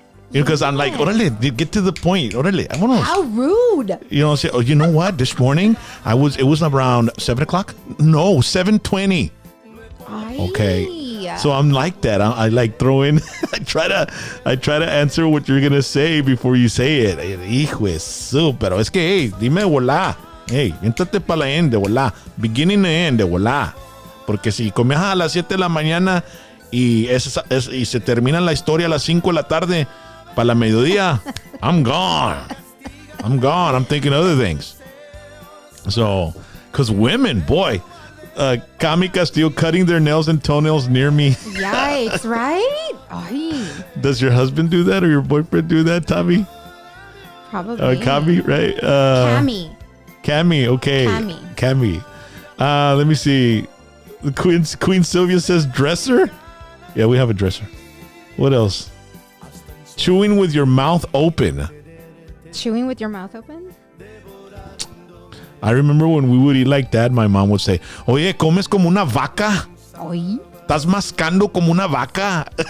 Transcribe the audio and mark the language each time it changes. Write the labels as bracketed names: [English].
[English] Because I'm like, orale, get to the point. [Spanish] Orale, vámonos. [English] How rude. You know, say, oh, you know what? This morning, it was around 7 o'clock. No, 7:20. Okay. So I'm like that. I like throw in. I try to answer what you're gonna say before you say it. [Spanish] Hijo de su, pero es que, hey, dime de volá. Hey, éntate para la end de volá. [English] Beginning and end [Spanish] de volá. Porque si comienzas a las 7 de la mañana y se termina la historia a las 5 de la tarde. Para la mediodía, [English] I'm gone. I'm thinking other things. So, because women, boy, Cami Castillo cutting their nails and toenails near me. Yikes, right? Ay. Does your husband do that or your boyfriend do that, Tommy? Probably. Cami, right? Cami, okay. Cami. Let me see. Queen Sylvia says dresser. Yeah, we have a dresser. What else? Chewing with your mouth open. Chewing with your mouth open? I remember when we would eat like that, my mom would say, [Spanish] oye, comes como una vaca. Oye. Estás mascando como una vaca.